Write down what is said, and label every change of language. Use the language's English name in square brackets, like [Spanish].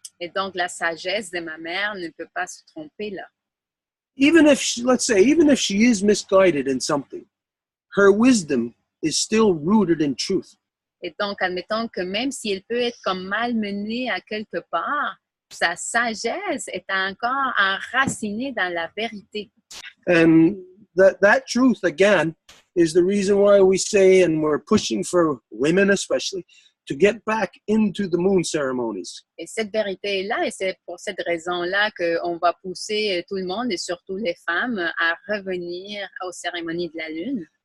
[French] Et donc, la sagesse de ma mère ne peut pas se tromper là. [English] Even if she, let's say, even if she is misguided in something, her wisdom is still rooted in truth. [French] Et donc, admettons que même si elle peut être comme malmenée à quelque part, sa sagesse est encore enracinée dans la vérité. [English] And that truth, again, is the reason why we say, and we're pushing for women especially, to get back into the moon ceremonies. [French] Et cette vérité-là, et c'est pour cette raison-là qu'on va pousser tout le monde, et surtout les femmes, à revenir aux cérémonies de la Lune.